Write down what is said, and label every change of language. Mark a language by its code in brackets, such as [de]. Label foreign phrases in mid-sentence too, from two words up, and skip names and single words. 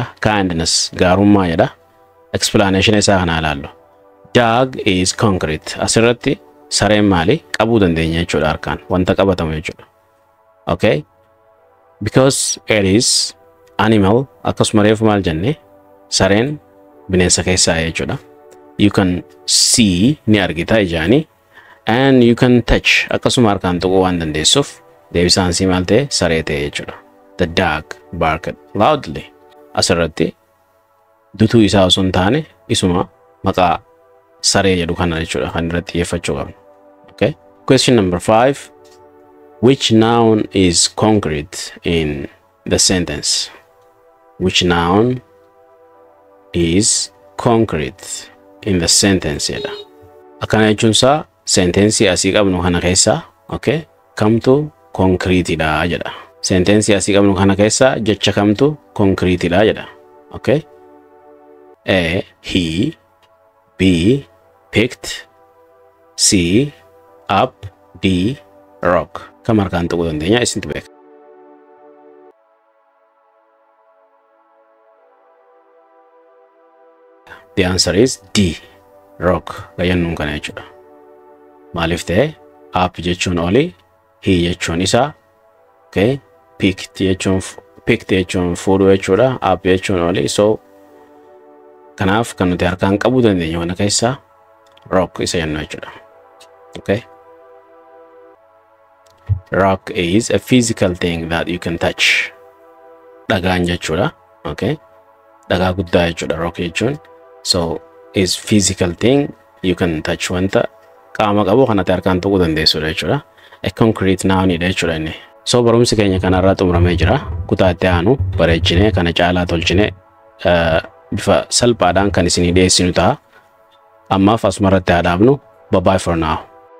[om] Kindness gaarummaa jedha. Explanation isaa kana ilaallu. [en] Dog is concrete. [om] Asirratti sareen maali? Qabuu dandeenya jechuudha harkaan. Wanta qabatamu jechuudha. [en] Okay. Because it is animal, [om] akkasuma reefu maal jenne sareen bineensa keessaa jechuudha. [en] You can see [om] ni argita ijaani, [en] and you can touch [om] akkasuma harkaan tuquu waan dandeessuuf deebisaan sii maal ta'e saree ta'e jechuudha. [en] The dog barked loudly. [om] Asirratti dutuu isaa osoo hin taane isuma maqaa saree jedhu kana jechuudha kan irratti xiyyeeffachuu qabna. [en] Okay. Question number 5. Which noun is concrete in the sentence? Which noun is concrete in the sentence jedha. [om] Akkana jechuun isaa sentensii asii qabnu kana keessa, okay, kamtu concrete dha jedha. Sentensii asii qabnu kana keessa jecha kamtu concrete dha jedha. [en] Okay. A, he. B, picked. C, up. D, rock. [om] Kam harkaan tuquu dandeenya isintu beeka. [en] The answer is D, rock. [om] Gayannuun kana jechuudha. Maaliif ta'e up jechuun oli, he jechuun isa, okay, picked jechuun fuudhuu jechuudha, up jechuun oli. So kanaaf kan nuti harkaan qabuu dandeenya kana keessa rock isa jennu jechuudha. [en] Okay. Rock is a physical thing that you can touch. [om] Dhagaan jechuudha. Okay. Dhagaa guddaa jechuudha rock jechuun. [en] So is physical thing you can touch [om] wanta qaama qabu kanatti harkaan tuquu dandeessudha jechuudha. [en] A concrete noun [om] dha jechuudha inni. So barumsi keenya kanarraa xumuramee jira. Kutaa itti aanu bareechinee kana caalaa tolchinee bifa salphaadhaan kan isinii dhiyeessinu ta'a. Ammaaf asumarratti haa dhaabnu. [en] Bye bye for now.